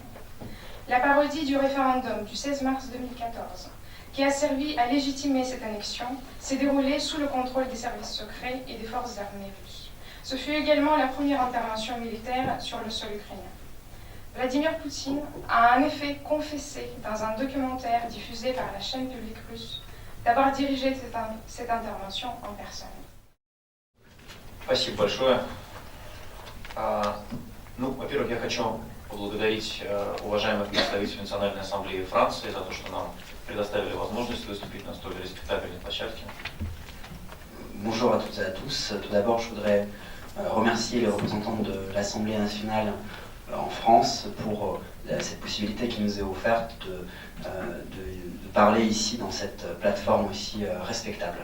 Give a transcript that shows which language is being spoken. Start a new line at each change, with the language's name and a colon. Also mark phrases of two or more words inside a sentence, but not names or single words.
French: La parodie du référendum du 16 mars 2014, qui a servi à légitimer cette annexion, s'est déroulée sous le contrôle des services secrets et des forces armées russes. Ce fut également la première intervention militaire sur le sol ukrainien. Vladimir Poutine a en effet confessé dans un documentaire diffusé par la chaîne publique russe d'avoir dirigé cette intervention en personne.
Russian: Спасибо большое. Во-первых, я хочу поблагодарить уважаемых представителей Национальной ассамблеи Франции за то, что нам предоставили возможность выступить на столь респектабельной площадке.
French: Bonjour à toutes et à tous. Tout d'abord, je voudrais remercier les représentants de l'Assemblée nationale en France pour cette possibilité qui nous est offerte de parler ici dans cette plateforme aussi respectable.